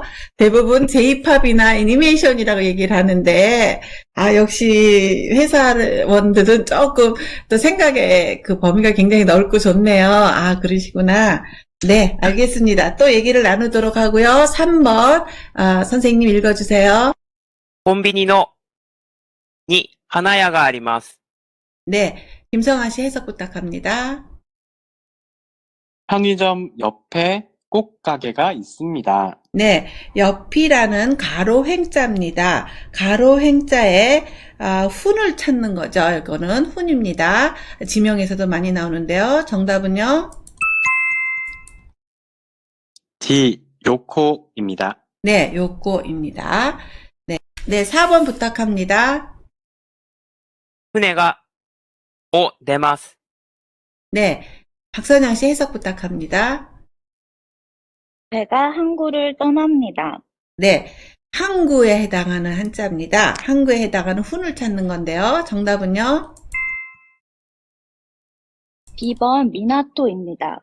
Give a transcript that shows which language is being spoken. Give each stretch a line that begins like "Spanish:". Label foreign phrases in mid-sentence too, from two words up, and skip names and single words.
Korean: 대부분 J-팝이나 애니메이션이라고 얘기를 하는데, 역시 회사원들은 조금 또 생각의 그 범위가 굉장히 넓고 좋네요. 그러시구나. 네, 알겠습니다. 또 얘기를 나누도록 하고요. 3번, 선생님 읽어주세요.
Japanese: コンビニに花屋があります。
Korean: 네, 김성아 씨 해석 부탁합니다. 편의점 옆에 꽃가게가 있습니다. 네, 옆이라는 가로 횡자입니다. 가로 횡자에 훈을 찾는 거죠. 이거는 훈입니다. 지명에서도 많이 나오는데요. 정답은요? D, 요코입니다. 네, 요거입니다. 네, 4번 부탁합니다.
Japanese: 船が、出ます。
Korean: 네, 박선영 씨 해석 부탁합니다. 배가 항구를 떠납니다. 네, 항구에 해당하는 한자입니다. 항구에 해당하는 훈을 찾는 건데요. 정답은요? B번 미나토입니다.